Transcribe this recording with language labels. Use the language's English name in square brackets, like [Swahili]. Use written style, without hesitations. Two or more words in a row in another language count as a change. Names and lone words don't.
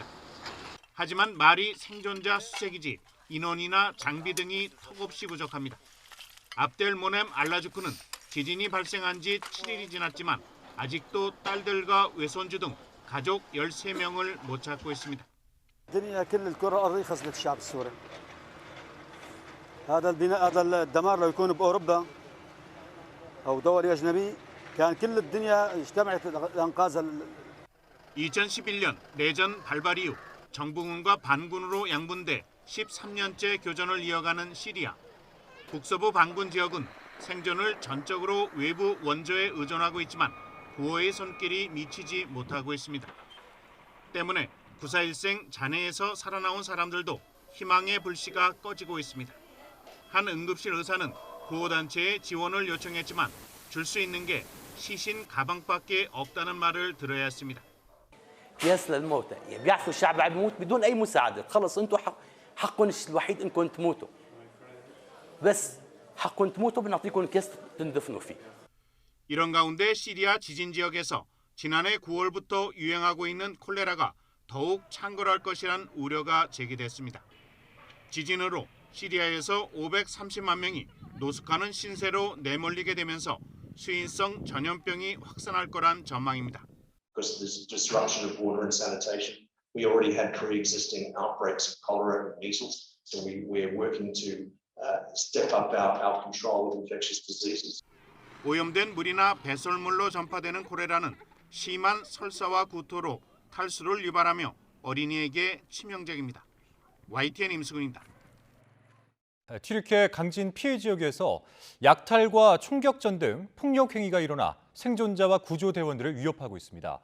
[Korean] 하지만 말이 생존자 수색이지 인원이나 장비 등이 턱없이 부족합니다. 압델 모넴 알라주크는 지진이 발생한 지 7일이 지났지만 아직도 딸들과 외손주 등 가족 13명을 못 찾고 있습니다. [Arabic] الدنيا كل الكرة الأرضية خسرت الشعب السوري. هذا البناء هذا الدمار لو يكون بأوروبا أو دول أجنبي كان كل الدنيا اجتمعت لإنقاذ [Korean] 2011년 내전 발발 이후 정부군과 반군으로 양분돼 13년째 교전을 이어가는 시리아. 북서부 반군 지역은 생존을 전적으로 외부 원조에 의존하고 있지만 구호의 손길이 미치지 못하고 있습니다. 때문에 9.4일생 잔해에서 살아나온 사람들도 희망의 불씨가 꺼지고 있습니다. 한 응급실 의사는 구호단체에 지원을 요청했지만 줄 수 있는 게 시신 가방밖에 없다는 말을 들어야 했습니다. [Arabic] قياس للموتى بيعرفوا الشعب عم يموت بدون اي مساعده خلص انتم حقكم الوحيد انكم تموتوا بس حقكم تموتوا بنعطيكم كيس تندفنوا فيه. [Korean] 이런 가운데 시리아 지진 지역에서 지난해 9월부터 유행하고 있는 콜레라가 더욱 창궐할 것이란 우려가 제기됐습니다. 지진으로 시리아에서 530만 명이 노숙하는 신세로 내몰리게 되면서 수인성 전염병이 확산할 거란 전망입니다. [English] Because of this disruption of water and sanitation, we already had pre-existing outbreaks of cholera and measles, so we're working to step up our control of infectious diseases. [Korean] 오염된 물이나 배설물로 전파되는 콜레라는 심한 설사와 구토로 탈수를 유발하며 어린이에게 치명적입니다. YTN 임수근입니다. 튀르키예 강진 피해 지역에서 약탈과 총격전 등 폭력 행위가 일어나 생존자와 구조대원들을 위협하고 있습니다.